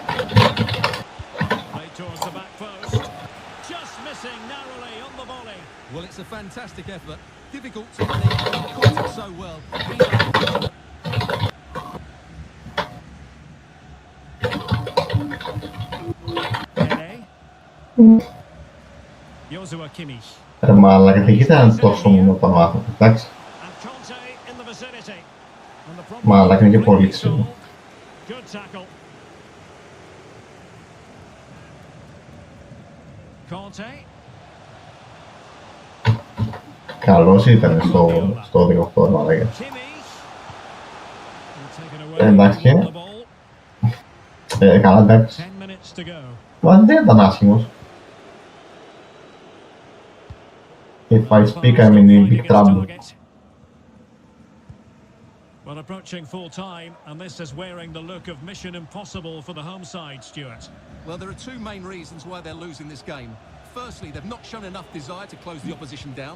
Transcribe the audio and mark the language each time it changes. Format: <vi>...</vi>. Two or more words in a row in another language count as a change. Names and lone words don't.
<en>Play towards the back post. Just missing narrowly on the volley. Well, it's a fantastic effort. Difficult to believe, but he caught it so well. Joshua Kimmich.</en> <el>Ρε μαλάκα, δεν ήταν τόσο μονότονο άνθρωπο, εντάξει. Μαλάκα, είναι και πολύ ξύλο.</el> <en>Good tackle. Conte.</en> <el>Καλός ήταν στο 18, μαλάκα. Εντάξει. Καλά, εντάξει. Μα δεν ήταν άσχημος.</el> <en>If I speak, I'm in big trouble. Well, approaching full time, and this is wearing the look of mission impossible for the home side, Stuart. Well, there are 2 main reasons why they're losing this game. Firstly, they've not shown enough desire to close the opposition down.</en>